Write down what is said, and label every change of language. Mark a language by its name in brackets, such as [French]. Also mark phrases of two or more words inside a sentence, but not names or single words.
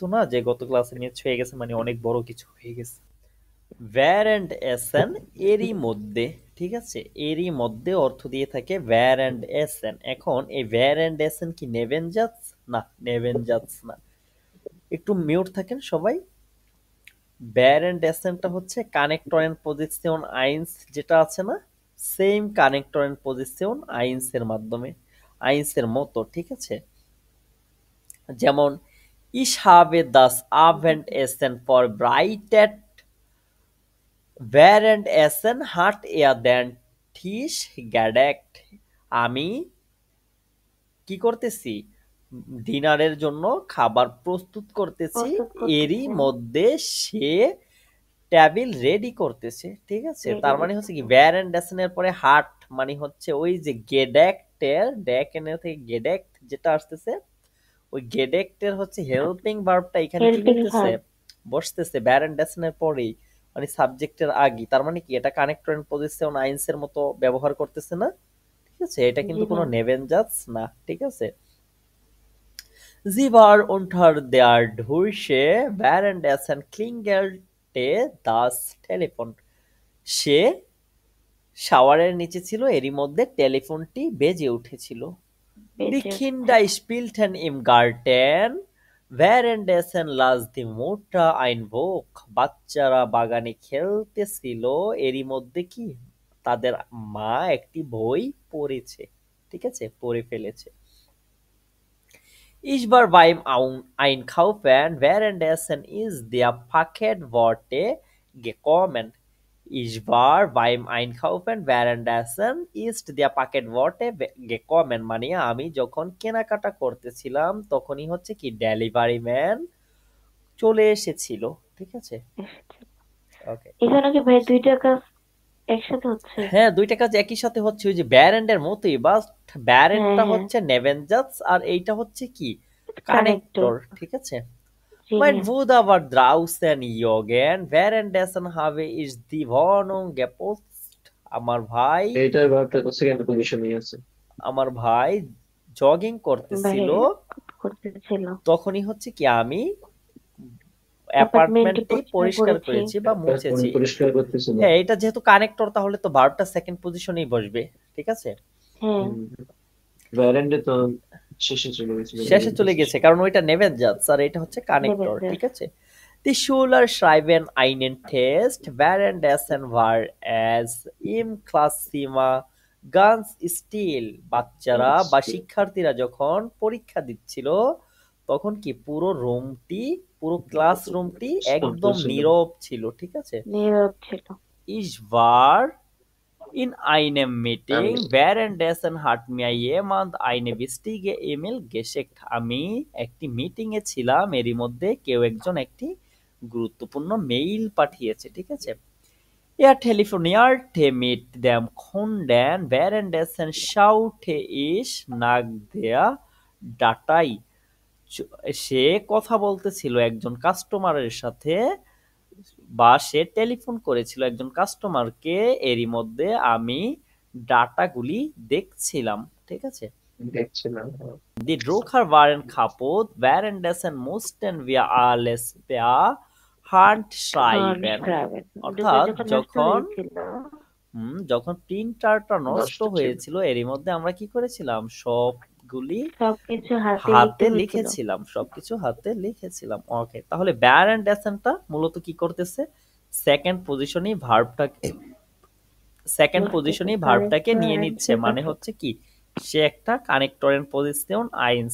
[Bangla] না যে গত ক্লাসে মিস হয়ে গেছে মানে অনেক বড় কিছু হয়ে গেছে ভ্যার অ্যান্ড এসেন এরই মধ্যে ঠিক আছে এরই মধ্যে অর্থ দিয়ে থাকে ভ্যার অ্যান্ড এসেন এখন এই ভ্যার অ্যান্ড এসেন কি নেভেনজাটস না নেভেনজাটস না একটু মিউট থাকেন সবাই ভ্যার অ্যান্ড এসেনটা হচ্ছে [English] connector and position [Bangla] আইনস যেটা আছে না সেম [English] connector and position [Bangla] আইনস এর মাধ্যমে আইনস এর মতো ঠিক আছে [German] যেমন ich habe das Abendessen vorbereitet währenddessen hat er den Tisch gedeckt আমি [Bangla] কি করতেছি ডিনারের জন্য খাবার প্রস্তুত করতেছি এরই মধ্যে সে টেবিল রেডি করতেছে ঠিক আছে তার মানে হচ্ছে কি ভ্যার এন্ড ডেসেন এর পরে হাট মানে হচ্ছে ওই যে গেডেক্টের ডেকেনের থেকে গেডেক্ট যেটা আসতেছে ওই গেডেক্টের হচ্ছে [English] helping verb [Bangla] এখানে কি Helping করতেছে verb। বসতেছে ভ্যার এন্ড ডেসেন এর পরেই মানে সাবজেক্টের আগে তার মানে কি এটা [English] connector and position [Bangla] আইনস এর মতো ব্যবহার করতেছে না ঠিক আছে এটা কিন্তু জি কোনো না। নেভেনজাটস না ঠিক আছে [German] Sie war unter der Dusche, währenddessen klingelte das Telefon. [Bangla] সে শাওয়ারের নিচে ছিল এরই মধ্যে টেলিফোনটি বেজে উঠেছিল [German] Die Kinder spielten im Garten, währenddessen las die Mutter ein Buch. [Bangla] বাচ্চারা বাগানে খেলতেছিল এরই মধ্যে কি তাদের মা একটি বই পড়েছে ঠিক আছে পড়ে ফেলেছে [German] Ich war beim Einkaufen, währenddessen ist der Paketbote gekommen. Ich war beim Einkaufen, währenddessen ist der Paketbote gekommen. [Bangla] মানে আমি যখন কেনাকাটা করতেছিলাম তখনই হচ্ছে কি [English] delivery man [Bangla] চলে এসেছিল ঠিক আছে ওকে এখানে কি ভাই দুইটা কাজ একসাথে হচ্ছে হ্যাঁ দুইটা কাজ একই সাথে হচ্ছে ওই যে ব্যারেন্ডের মতোই বাস ব্যারেন্ডটা হ্যাঁ। হচ্ছে নেভেনজাটস আর এইটা হচ্ছে কি Connector। কানেক্টর ঠিক আছে জি [German] Mein [Bangla] না। [German] Bruder war draußen joggen, währenddessen habe ich die Wohnung geputzt. [Bangla] এটার ভাবটা [English] second position [Bangla] আছে। আমার ভাই জগিং করতেছিল করতেছিল তখনই হচ্ছে কি আমি অ্যাপার্টমেন্টটি অ্যাপার্টমেন্টটি পরিষ্কার করেছি বা মুছেছি পরিষ্কার করতেছিল। হ্যাঁ এটা যেহেতু কানেক্টর তাহলে তো ভার্বটা [English] second position [Bangla] বসবে ঠিক আছে হ্যাঁ ভ্যারেন্ডে তো শেষে চলে গেছে। শেষে চলে গেছে কারণ ওইটা নেভেনজাটস আর এটা হচ্ছে কানেক্টর Nevenjax। ঠিক আছে [German] Die Schüler schreiben einen Test, währenddessen war es im Klasszimmer ganz still. [Bangla] বাচ্চারা বা শিক্ষার্থীরা যখন পরীক্ষা দিচ্ছিল তখন কি পুরো ক্লাসরুমটি একদম ছিল। নীরব ছিল, ঠিক আছে? নীরব ছিল। [German] Ich war in einem Meeting, [Bangla] আমি [German] währenddessen hat mir jemand eine wichtige E-Mail geschickt. [Bangla] আমি একটি মিটিং এ ছিলাম, এরই মধ্যে কেউ একজন একটি গুরুত্বপূর্ণ মেইল পাঠিয়েছে, ঠিক আছে? [German] Er telefonierte mit dem Kunden, währenddessen schaute ich nach der Datei. [Bangla] সে কথা বলতেছিল একজন কাস্টমারের সাথে, বা সে টেলিফোন করেছিল একজন কাস্টমারকে, এরই মধ্যে আমি ডাটাগুলি দেখছিলাম, ঠিক আছে? দেখছিলাম। [German] Die Drucker waren kaputt, währenddessen mussten wir alles per Hand schreiben. [Bangla] অর্থাৎ যখন প্রিন্টারটা নষ্ট নষ্ট ছিল। হয়েছিল এরই মধ্যে আমরা কি করেছিলাম, সবগুলি সবকিছু হাতে হাতে লিখতে হয়েছিল। হাতে লিখেছিলাম। ওকে, তাহলে ব্যার এন্ড ড্যাসেনটা মূলত কি করতেছে, [English] second position [Bangla] ভার্বটাকে নিয়ে নিচ্ছে, মানে হচ্ছে কি সে একটা [English] connector position [Bangla] আইনস।